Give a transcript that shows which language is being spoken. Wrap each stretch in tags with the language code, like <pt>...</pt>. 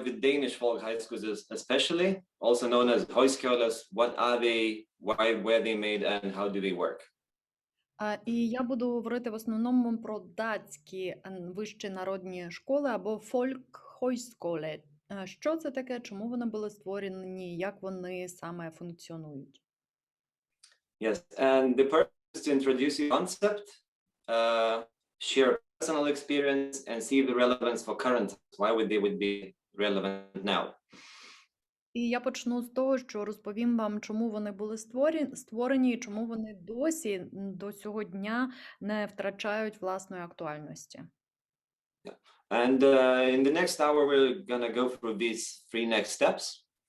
<en>Danish folk high schools especially, also known as højskoler, what are they, why were they made, and how do they work?</en> <uk>І я буду говорити в основному про датські вищі народні школи або фольк-хойсколе. Що це таке, чому вони були створені, як вони саме функціонують?</uk> <en>Yes, and the purpose is to introduce the concept, share personal experience, and see the relevance for current times. Why would be relevant now?</en> <uk>І я почну з того, що розповім вам, чому вони були створені і чому вони досі до цього дня не втрачають власної актуальності.</uk> <en>And in the next hour we're gonna go through these 3 next steps.</en>